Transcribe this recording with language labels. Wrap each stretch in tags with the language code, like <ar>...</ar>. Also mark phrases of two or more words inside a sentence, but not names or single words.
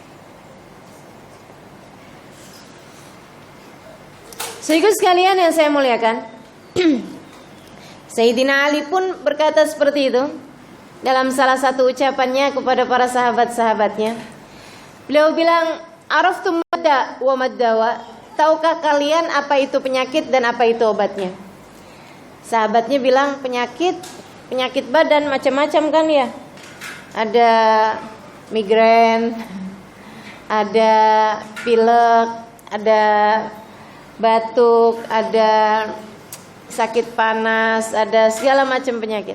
<id>Saudara sekalian yang saya muliakan, Sayyidina Ali pun berkata seperti itu dalam salah satu ucapannya kepada para sahabat-sahabatnya. Beliau bilang,</id> <ar>"أعرفتم ما الداء وما الدواء?"</ar> <id>Tahukah kalian apa itu penyakit dan apa itu obatnya? Sahabatnya bilang, penyakit badan macam-macam kan ya. Ada migrain, ada pilek, ada batuk, ada sakit panas, ada segala macam penyakit.</id>